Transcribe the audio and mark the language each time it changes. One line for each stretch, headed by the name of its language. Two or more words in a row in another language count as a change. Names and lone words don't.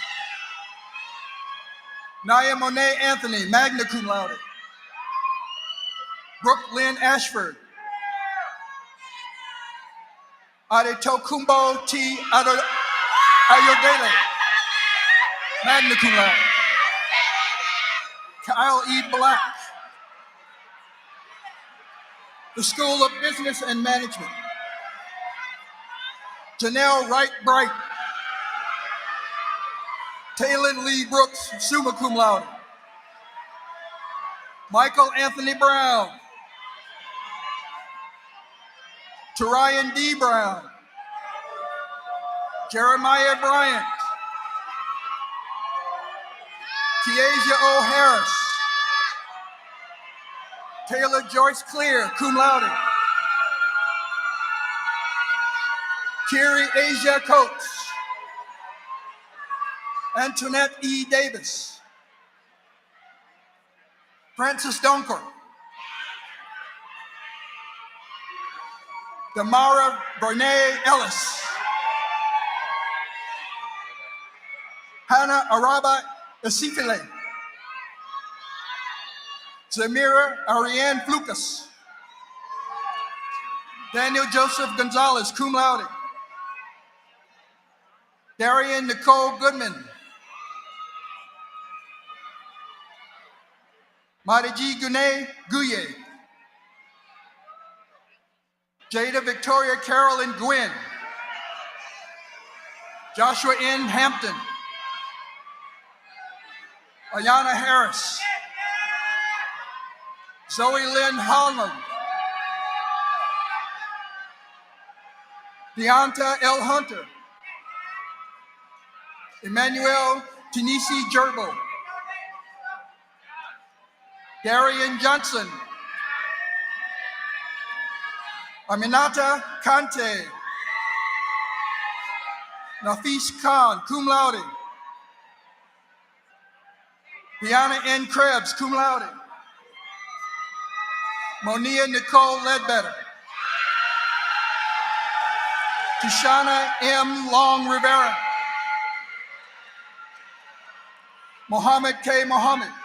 English: Naya Monet Anthony,
Latin: magna cum laude.
English: Brooke Lynn Ashford. Adetokumbo T. Ayodele,
Latin: magna cum laude.
English: Kyle E. Black. The School of Business and Management. Janelle Wright Bright. Taylor Lee Brooks,
Latin: summa cum laude.
English: Michael Anthony Brown. Tarian D. Brown. Jeremiah Bryant. Kiasia O. Harris. Taylor Joyce Clear,
Latin: cum laude.
English: Kiri Asia Coates. Antoinette E. Davis. Francis Dunker. Damara Brene Ellis. Hannah Araba Esifile. Zamira Ariane Flukas. Daniel Joseph Gonzalez,
Latin: cum laude.
English: Darian Nicole Goodman. Madiji Gune Guye. Jada Victoria Carolyn Gwynn. Joshua N. Hampton. Ayana Harris. Zoe Lynn Holland. Deonta L. Hunter. Emmanuel Tanisi Gerbo. Darian Johnson. Aminata Kante. Nafis Khan,
Latin: cum laude.
English: Deanna N.
Latin: Krebs, cum laude.
English: Monia Nicole Ledbetter. Tishana M. Long Rivera. Mohammed K. Mohammed.